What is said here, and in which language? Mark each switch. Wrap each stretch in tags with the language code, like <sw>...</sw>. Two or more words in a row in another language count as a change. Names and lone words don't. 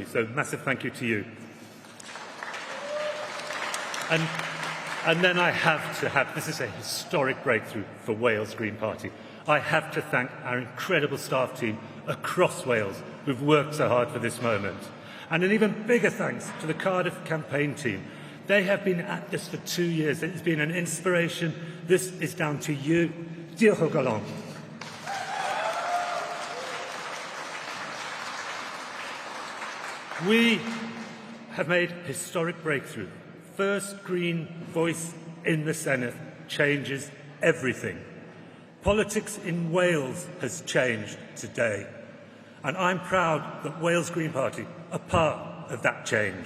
<en>So, massive thank you to you. And then I have to have, this is a historic breakthrough for Wales Green Party. I have to thank our incredible staff team across Wales who've worked so hard for this moment. And an even bigger thanks to the Cardiff campaign team. They have been at this for 2 years. It's been an inspiration. This is down to you.</en> <cy>Diolch o galon.</cy> <en>We have made historic breakthrough. First Green voice in the Senate changes everything. Politics in Wales has changed today, and I'm proud that Wales Green Party are part of that change.</en>